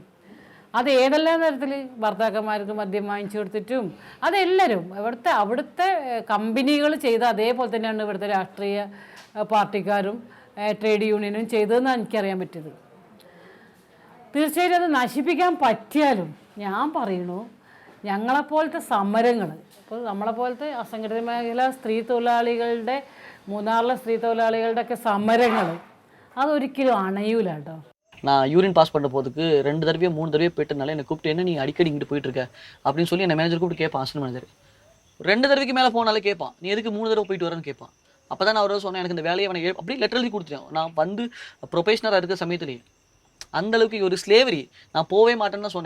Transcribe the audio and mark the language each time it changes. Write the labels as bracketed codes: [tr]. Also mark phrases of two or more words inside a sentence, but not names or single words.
[ml] അത് ഏതെല്ലാം തരത്തിൽ ഭർത്താക്കന്മാർക്ക് മദ്യം വാങ്ങിച്ചു കൊടുത്തിട്ടും അതെല്ലാവരും അവിടുത്തെ കമ്പനികൾ ചെയ്ത അതേപോലെ തന്നെയാണ് ഇവിടുത്തെ രാഷ്ട്രീയ പാർട്ടിക്കാരും ട്രേഡ് യൂണിയനും ചെയ്തതെന്നാണ് എനിക്കറിയാൻ പറ്റിയത്. തീർച്ചയായിട്ടും അത് നശിപ്പിക്കാൻ പറ്റിയാലും ഞാൻ പറയണു ഞങ്ങളെപ്പോലത്തെ സമരങ്ങൾ, ഇപ്പോൾ നമ്മളെപ്പോലത്തെ അസംഘടിത മേഖല സ്ത്രീ തൊഴിലാളികളുടെ മൂന്നാറിലെ സ്ത്രീ തൊഴിലാളികളുടെ ഒക്കെ സമരങ്ങൾ അതൊരിക്കലും அணையூல കേട്ടോ. [ta] நான் [en] urine pass [ta] பண்ண போதுக்கு 2 தடவையோ 3 தடவையோ போயிட்டனால என்னை கூப்பிட்டு என்ன நீ அடிக்கடி இங்கிட்டு போயிட்டு இருக்க அப்படின்னு சொல்லி என்னை மேனேஜர் கூப்பிட்டு கேட்பான். [en] assistant manager [ta] 2 தடவைக்கு மேலே போனாலே கேட்பான், நீ எதுக்கு 3 தடவை போயிட்டு வரேன்னு கேட்பான். அப்போ தான் நான் அவரை சொன்னேன், எனக்கு இந்த வேலையை அவனை அப்படியே லெட்டர் எழுதி கொடுத்துட்டேன். நான் வந்து ப்ரொஃபஷனராக இருக்கிற சமயத்துலேயே அந்தளவுக்கு ஒரு ஸ்லேவரி நான் போவே மாட்டேன்னு சொன்னேன்.